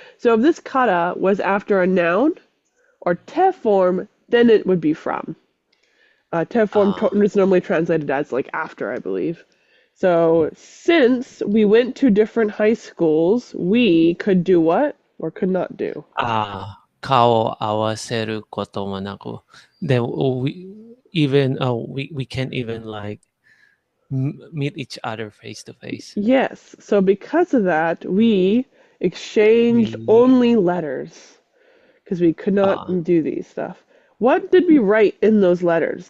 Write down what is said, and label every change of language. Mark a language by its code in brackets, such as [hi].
[en] So if this kara was after a noun or te form, then it would be from. Te form is normally translated as like after, I believe. So since we went to different high schools, we could do what or could not do? [ja] 顔を合わせることもなく。 [en] Then we can't even like meet each other face to face. Yes. So because of that, we exchanged only letters because we could not do these stuff. What did we write in those letters?